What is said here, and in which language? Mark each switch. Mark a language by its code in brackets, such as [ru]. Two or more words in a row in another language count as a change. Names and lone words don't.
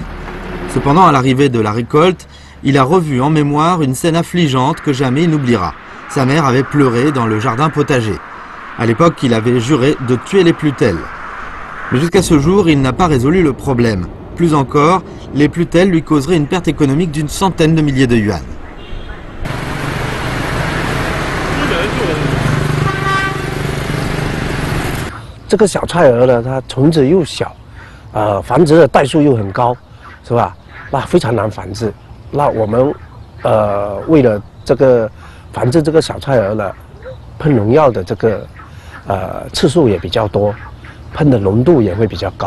[fr] Cependant, à l'arrivée de la récolte, il a revu en mémoire une scène affligeante que jamais il n'oubliera. Sa mère avait pleuré dans le jardin potager. À l'époque, il avait juré de tuer les plutelles. Mais jusqu'à ce jour, il n'a pas résolu le problème. Plus encore, les plutelles lui causeraient une perte économique d'une centaine de milliers de yuan. [zh] 这个小菜蛾呢，它虫子又小，繁殖的代数又很高，是吧？那非常难繁殖。那我们为了这个繁殖这个小菜蛾呢，喷农药的这个次数也比较多，喷的浓度也会比较高。